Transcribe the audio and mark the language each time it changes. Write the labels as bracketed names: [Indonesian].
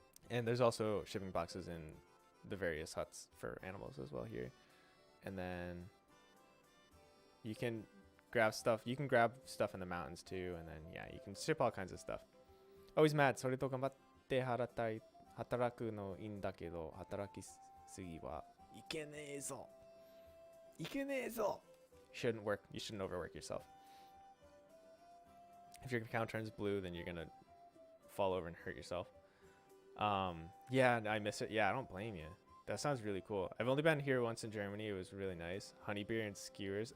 [English] And there's also shipping boxes in the various huts for animals as well here. And then you can grab stuff. You can grab stuff in the mountains too. And then, yeah, you can ship all kinds of stuff. Oh, he's mad. [Japanese] それと頑張って働くのいいんだけど、働きすぎはいけねえぞ。いけねえぞ。 [English] You shouldn't overwork yourself. If your account turns blue, then you're gonna fall over and hurt yourself. Yeah, I miss it. Yeah, I don't blame you. That sounds really cool. I've only been here once in Germany. It was really nice. Honey beer and skewers.